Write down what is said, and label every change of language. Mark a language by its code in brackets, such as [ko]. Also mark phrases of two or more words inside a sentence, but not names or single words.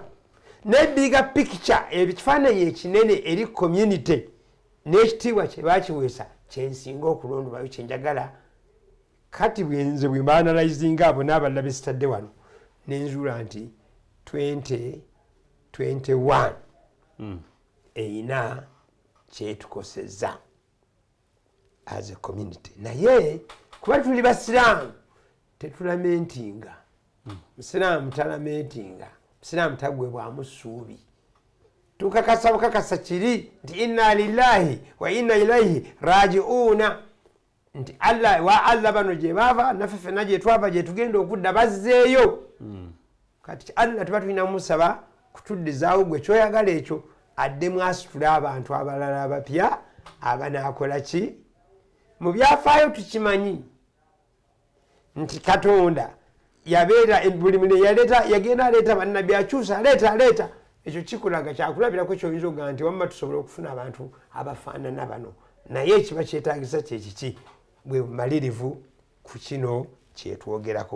[lg] nebiga picture ebikifaananyi ekinene eri community n'ekitiibwa kye baakiweesa kyensinga okulondwayo kyenjagala kati bwenze bwe mbaanalizinga abo n'abalala besitadde wano nenzuula nti 2021 eyina kyetukosezza [en] as a community [lg] naye kuba tuli basiraamu tetulamentinga musiraamu talamentinga musiraamu tagwebwamu ssuubi tukakasa bukakasa kiri nti [ar] إنا لله وإنا إليه راجعون [lg] nti Allah bano gye bava naffe ffenna gye twava gye tugenda okudda bazzeeyo kati Allah tuba tulina musaba kutuddizaawo gwe kyoyagala ekyo addemu asitula abantu abalala abapya abanaakola ki mu byafaayo tukimanyi nti Katonda yabeera buli mune yagenda aleeta bannabbi akyusa aleeta ekyo kikulaga kyakulabirako kyoyinza okuga nti wamma tusobola okufuna abantu abafaanana bano naye ekiba kyetaagisa kyekiki bwe bumalirivu ku kino kyetwogerako.